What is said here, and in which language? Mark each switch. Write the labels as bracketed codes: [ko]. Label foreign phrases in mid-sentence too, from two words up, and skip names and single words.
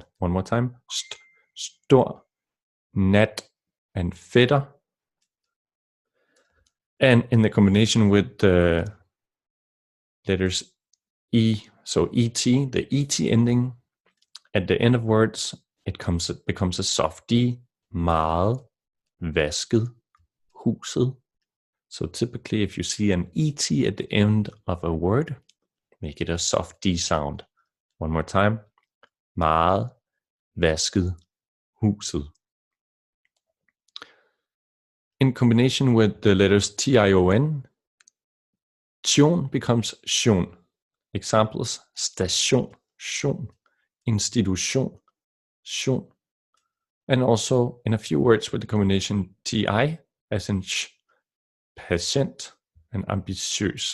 [en] One more time: [da] stor, net, [en] and fætter. And in the combination with the letters E, so ET, the ET ending at the end of words, it becomes a soft D, [da] meget, vasket, huset. [en] So typically if you see an ET at the end of a word, make it a soft D sound. One more time: [da] meget, vasket, huset. [en] In combination with the letters T-I-O-N, tion becomes tion. Examples: station, tion, institution, tion. And also in a few words with the combination Ti, as in sh, patient and ambitiøs.